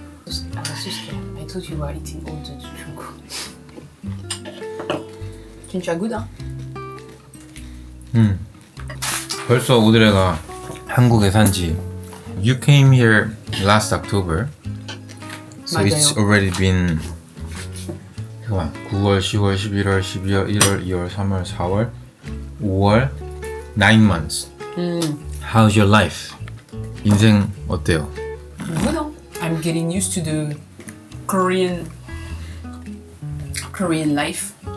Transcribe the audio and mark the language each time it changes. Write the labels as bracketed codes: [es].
[en] I told you were eating all the [ko] 두종국. 진짜 good, 벌써 오드레가 한국에 산지 [en] You came here last October So [ko] 맞아요. [en] it's already been [ko] 잠깐만 9월, 10월, 11월, 12월, 1월, 2월, 3월, 4월, 5월 [en] 9 months How's your life? [ko] 인생 어때요? [en] Good. I'm getting used to the Korean life.